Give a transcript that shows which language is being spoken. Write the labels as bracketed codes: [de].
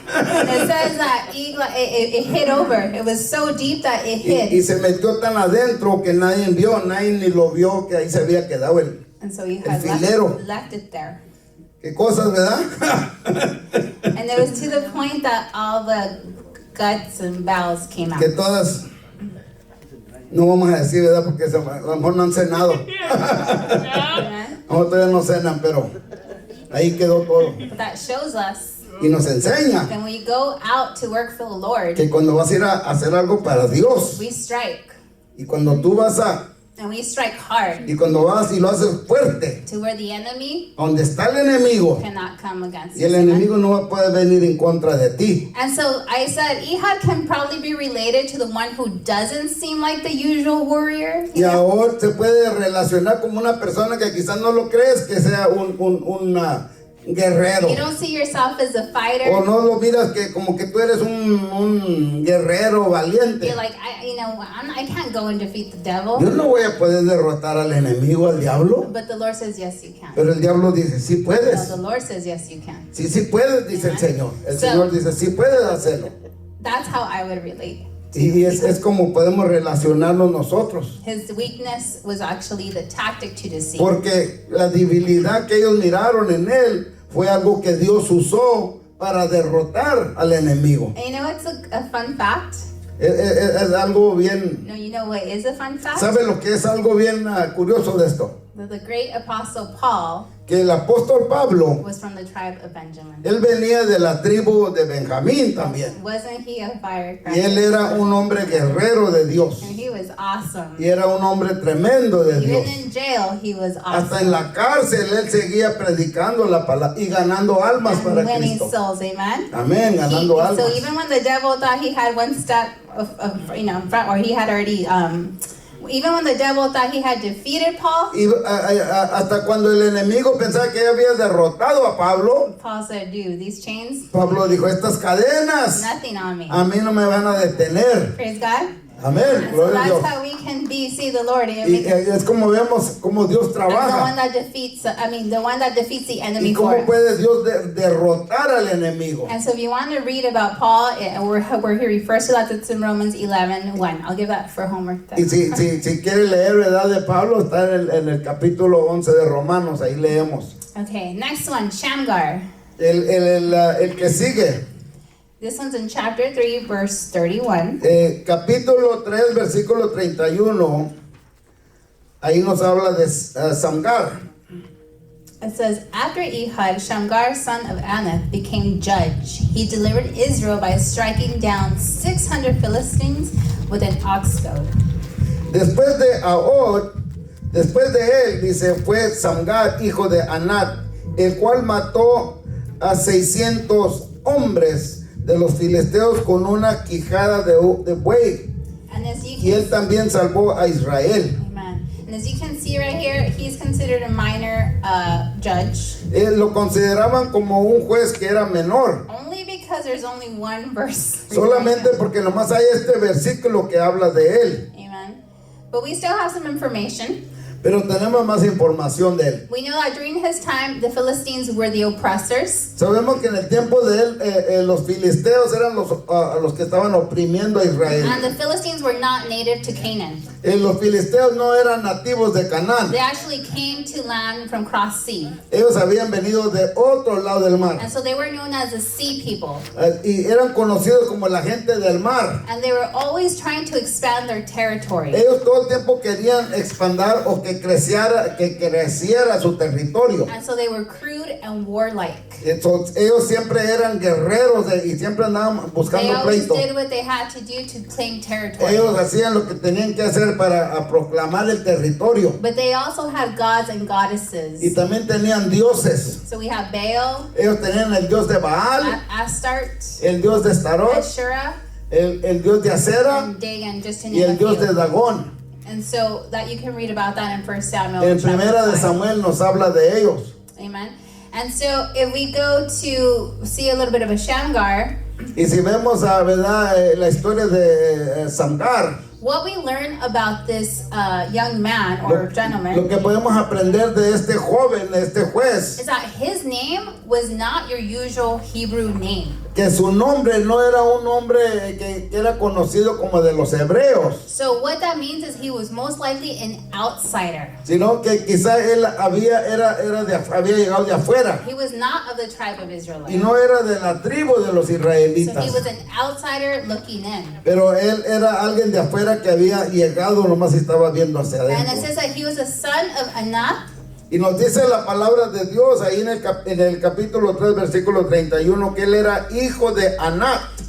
[en] It says that Eglon, it hit over. It was so deep that it [es] Y [en] hit. [es] se metió tan adentro que nadie ni lo vio, que ahí se había quedado [en] And so he [es] el [en] had [es] filero. [en] left it there. [es] Qué cosas, ¿verdad? [en] And it was to the point that all the guts and bowels came out. [es] Que todas, no vamos a decir, ¿verdad? Porque a lo mejor no han cenado. [en] Amen. [es] A lo mejor todavía no cenan, pero ahí quedó todo. [en] But that shows us [es] Y nos enseña [en] that when we go out to work for the Lord, [es] que cuando vas a ir a hacer algo para Dios, [en] we strike. [es] y cuando tú vas [en] And we strike hard [es] y cuando vas y lo haces fuerte, [en] to where the enemy [es] donde está el enemigo, [en] cannot come against [es] y el [en] us. Amen. [es] enemigo no puede venir en contra de ti. [en] And so I said, Ehud can probably be related to the one who doesn't seem like the usual warrior. [es] Y ahora se puede relacionar como una persona que quizás no lo crees que sea un guerrero. [en] You don't see yourself as a fighter. [es] O no lo miras que como que tú eres un guerrero valiente. [en] You're like, I can't go and defeat the devil. [es] Yo no voy a poder derrotar al enemigo, al diablo. [en] But the Lord says, yes, you can. [es] Pero el diablo dice, sí No, puedes. [en] the Lord says, yes, you can. [es] Sí, sí puedes, dice el Señor. El [en] So- [es] Señor dice, sí puedes hacerlo. [en] That's how I would relate. [es] Y es como podemos relacionarnos nosotros. [en] His weakness was actually the tactic to deceive. [es] Porque la debilidad que ellos miraron en él fue algo que Dios usó para derrotar al enemigo. [en] And you know what's a fun fact? [es] Es algo bien. [en] No, you know what is a fun fact? [es] ¿Sabe lo que es algo bien curioso de esto? [en] That the great apostle Paul [es] Que el apóstol Pablo, [en] was from the tribe of Benjamin. [es] él venía de la tribu de Benjamín también. [en] Wasn't he a [es] Y [en] firecracker? [es] él era un hombre guerrero de Dios. [en] And he was was awesome. [es] Y era un hombre tremendo de [en] Even [es] Dios. [en] in jail, he was [es] Hasta en [en] awesome. [es] la cárcel él seguía predicando la palabra y ganando almas [en] And [es] para [en] winning [es] Cristo. [en] souls, amen. [es] Amén, ganando [en] So [es] almas. [en] even when the devil thought he had one step in front, or he had already, even when the devil thought he had defeated Paul, [es] Y hasta cuando el enemigo pensaba que ya había derrotado a Pablo, [en] Paul said, dude, these chains, [es] Pablo dijo, estas cadenas [en] nothing on me. [es] a mí no me van a detener. [en] Praise God. [es] Amén, [en] So [es] gloria a [en] that's [es] Dios. [en] how we can see the Lord. [es] Y es como vemos cómo Dios [en] As the one [es] trabaja [en] that defeats, the one that defeats the [es] y [en] enemy for [es] cómo [en] us. [es] puede Dios derrotar al enemigo. [en] And so if you want to read about Paul, where he refers to that, it's in Romans 11:1. I'll give that for homework. [es] Y si quiere leer verdad de Pablo, está en el capítulo 11 de Romanos, ahí leemos. [en] Okay, next one, Shamgar. [es] El que sigue, [en] This one's in chapter 3, verse 31. [es] capítulo 3, versículo 31, ahí nos habla de Samgar. [en] It says, after Ehud, Shamgar, son of Anath, became judge. He delivered Israel by striking down 600 Philistines with an ox goad. [es] Después de Ahod, después de él, dice, fue Samgar, hijo de Anat, el cual mató a 600 hombres de los filisteos con una quijada de buey. [en] And as you [es] Y él [en] can, [es] también salvó a Israel. [en] amen. And as you can see right here, he's considered a minor judge. [es] Lo consideraban como un juez que era menor, [en] Only because there's only one verse. [es] solamente porque nomás hay este versículo que habla de él. [en] Amen. But we still have some information. [es] Pero tenemos más información de él. [en] We know that during his time, the Philistines were the oppressors. [es] Sabemos que en el tiempo de él, los filisteos eran los que estaban oprimiendo a Israel. [en] And the Philistines were not native to Canaan. [es] Los filisteos no eran nativos de Canaán. [en] They actually came to land from cross sea. [es] Ellos habían venido de otro lado del mar. [en] And so they were known as the sea people. [es] Y eran conocidos como la gente del mar. [en] And they were always trying to expand their territory. [es] Ellos todo el tiempo querían expandir o que creciera su territorio. [en] And so they were crude and warlike. [es] Entonces, ellos siempre eran guerreros y siempre andaban [en] They [es] buscando [en] always [es] pleito. [en] did what they had to do to claim territory. [es] Ellos hacían lo que tenían que hacer para proclamar el territorio. [en] But they also had gods and goddesses. [es] Y también tenían dioses. [en] So we have Baal, [es] Ellos tenían el dios de Baal, [en] Astarte, [es] el dios de Starot, [en] Asherah, [es] el dios de Acera [en] and Dagon, just to [es] y [en] name [es] el [en] a [es] dios de [en] few. [es] Dagón. [en] And so that you can read about that in 1 Samuel. [es] En [en] chapter [es] Primera de [en] 5. [es] Samuel nos habla de ellos. [en] Amen. And so if we go to see a little bit of a Shamgar, [es] Y si vemos ¿verdad? La historia de Samgar, [en] what we learn about this young man or [es] lo [en] gentleman [es] que podemos aprender de este joven, de este juez, [en] is that his name was not your usual Hebrew name. [es] que su nombre no era un nombre que era conocido como de los hebreos, [en] So what that means is he was most likely an outsider. [es] sino que quizá él había llegado de afuera [en] He was not of the tribe of Israel. [es] y no era de la tribu de los [en] So [es] israelitas, [en] he was an outsider looking in. [es] pero él era alguien de afuera que había llegado, nomás estaba viendo hacia [en] And it [es] adentro. [en] says that he was a son of Anath, [es] Y nos dice la palabra de Dios ahí en el capítulo 3, versículo 31, que él era hijo de Anat.